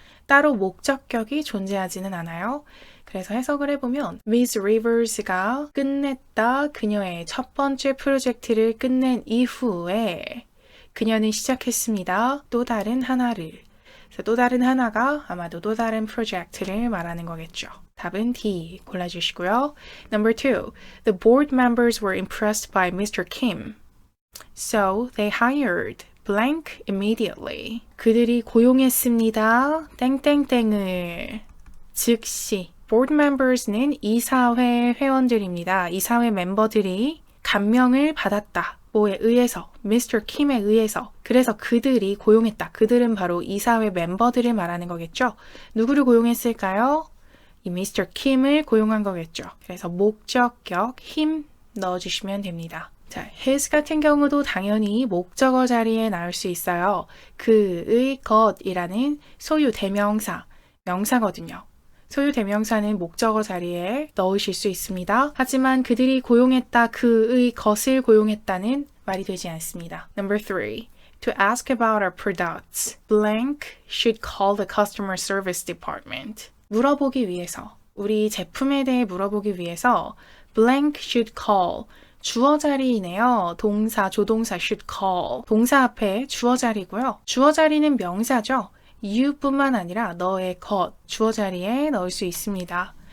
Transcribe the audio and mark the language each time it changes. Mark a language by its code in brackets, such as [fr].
[ko] 따로 목적격이 존재하지는 않아요. 그래서 해석을 해보면 Miss Rivers가 끝냈다 그녀의 첫 번째 프로젝트를 끝낸 이후에 그녀는 시작했습니다. 또 다른 하나를. 그래서 또 다른 하나가 아마도 또 다른 프로젝트를 말하는 거겠죠. 답은 D 골라주시고요. [en] Number 2. The board members were impressed by Mr. Kim. So they hired blank immediately. [ko] 그들이 고용했습니다. 땡땡땡을 즉시. board members는 이사회 회원들입니다. 이사회 멤버들이 감명을 받았다. 뭐에 의해서, Mr. Kim에 의해서. 그래서 그들이 고용했다. 그들은 바로 이사회 멤버들을 말하는 거겠죠. 누구를 고용했을까요? 이 Mr. Kim을 고용한 거겠죠. 그래서 목적격 him 넣어주시면 됩니다. 자, his 같은 경우도 당연히 목적어 자리에 나올 수 있어요. 그의 것이라는 소유 대명사, 명사거든요. 소유 대명사는 목적어 자리에 넣으실 수 있습니다. 하지만 그들이 고용했다, 그의 것을 고용했다는 말이 되지 않습니다. [en] Number 3. To ask about our products, blank should call the customer service department. [ko] 물어보기 위해서, 우리 제품에 대해 물어보기 위해서 [en] blank should call [ko] 주어 자리이네요. 동사, 조동사 should call. 동사 앞에 주어 자리고요. 주어 자리는 명사죠. you뿐만 아니라 너의 것, 주어 자리에 넣을 수 있습니다.